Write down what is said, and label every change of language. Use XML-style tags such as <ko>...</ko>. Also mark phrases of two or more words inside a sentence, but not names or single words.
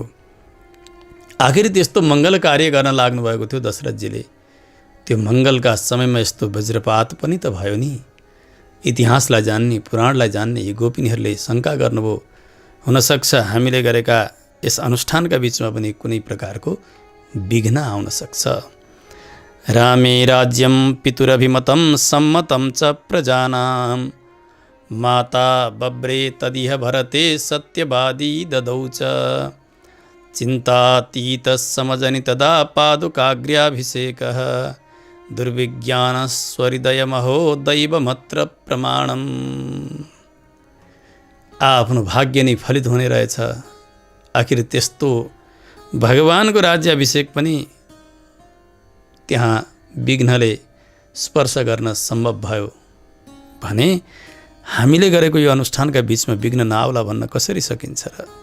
<ne>आखिर त्यस्तो मङ्गल कार्य गर्न लाग्नुभएको थियो दशरथजीले। त्यो मङ्गलका समयमा यस्तो वज्रपात पनि त भयो नि। इतिहासलाई जान्ने, पुराणलाई जान्ने यी गोपिनीहरूले शङ्का गर्नुभयो, हुनसक्छ हामीले गरेका यस अनुष्ठानका बिचमा पनि कुनै प्रकारको विघ्न आउन सक्छ।</ne> <sa>रामे राज्यम पितुरभिमतं सम्मतं च प्रजानां माता बब्रे तदिह भरते सत्यवादी ददौ च चिन्तातीतः समजनि तदा पादुकाग्र्याभिषेकः दुर्विज्ञानस्वहृदयमहो दैवमत्र प्रमाणम।</sa> <ne>आफ्नो भाग्य नै फलित हुने रहेछ। आखिर त्यस्तो भगवानको राज्याभिषेक पनि त्यहाँ विघ्नले स्पर्श गर्न सम्भव भयो भने हामीले गरेको यो अनुष्ठानका बिचमा विघ्न नआउला भन्न कसरी सकिन्छ र?</ne>